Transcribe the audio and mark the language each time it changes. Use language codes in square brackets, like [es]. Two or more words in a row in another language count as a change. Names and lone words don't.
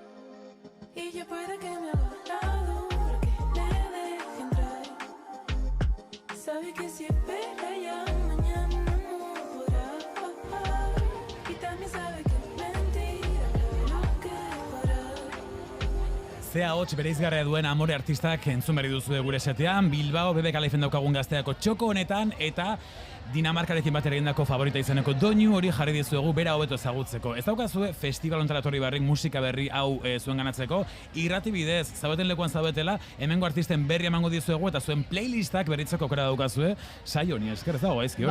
[es] Y ya puede que me haga la dura, que le deje entrar. Sabe que si espera ya mañana no podrá. Y también sabe que es mentira, claro que podrá. [eu] Zea hots bereizgarria duen Amore artistak entzun berri duzu gure setean, Bilbao BBK Liven daukagun gazteako txoko honetan eta Dinamarkarekin batera egindako favorita izeneko doinu hori jarri dizuegu bera hobeto ezagutzeko. Ez daukazue festival hontara etorri barrik musika berri hau zuen ganatzeko, irrati bidez, zaudeten lekuan zaudetela, hemengo artisten berri emango dizuegu eta zuen playlistak berritzeko aukera daukazue, saio honi esker, ez dago gaizki hori.